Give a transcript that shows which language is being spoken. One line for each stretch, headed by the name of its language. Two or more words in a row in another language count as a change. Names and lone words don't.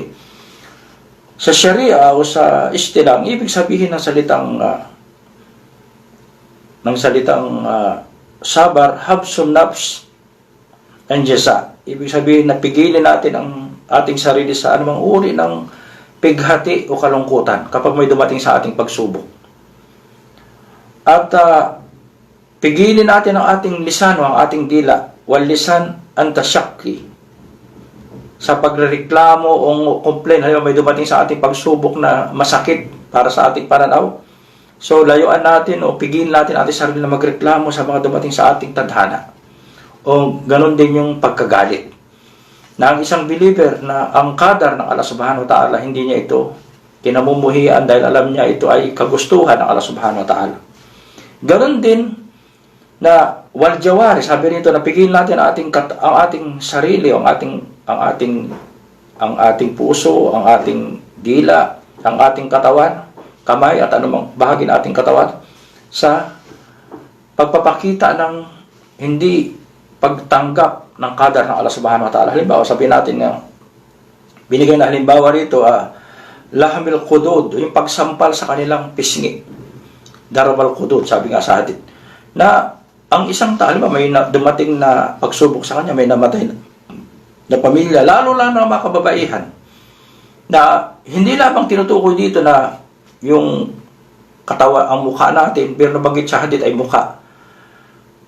Filipino: Sa Sharia o sa istilang, ibig sabihin ng salitang sabar,
Arabic: habsun nafs
Filipino: and jaza. Ibig sabihin na pigilin natin ang ating sarili sa anumang uri ng pighati o kalungkutan kapag may dumating sa ating pagsubok. At pigilin natin ang ating lisan o ang ating dila,
Arabic: wal lisan an tasyakki,
Filipino: sa pagrereklamo o complain. Halimbawa may dumating sa ating pagsubok na masakit para sa ating pananaw, so layuan natin o pigilin natin ating sarili na magreklamo sa mga dumating sa ating tadhana. O ganon din yung pagkagalit, na ang isang believer na ang qadar ng Allah
Arabic: subhanahu wa ta'ala,
Filipino: hindi niya ito kinamumuhian dahil alam niya ito ay kagustuhan ng Allah
Arabic: subhanahu wa ta'ala.
Filipino: Ganon din na
Arabic: wal jawari,
Filipino: sabi nito na pigilin natin ang ating sarili, ang ating puso, ang ating dila, ang ating katawan, kamay at anumang bahagi ng ating katawan sa pagpapakita ng hindi pagtanggap ng qadar ng Allah
Arabic: subhanahu wa ta'ala.
Filipino: Halimbawa, sabihin natin nga, binigay na halimbawa rito,
Arabic: lahamil qudud,
Filipino: yung pagsampal sa kanilang pisngi.
Arabic: Darabal qudud,
Filipino: sabi nga sa hadith, na ang isang tao, may dumating na pagsubok sa kanya, may namatay na pamilya, lalo lang ng mga kababaihan, na hindi lamang tinutukoy dito na yung katawan, ang mukha natin, pero nabanggit sa hadith ay mukha.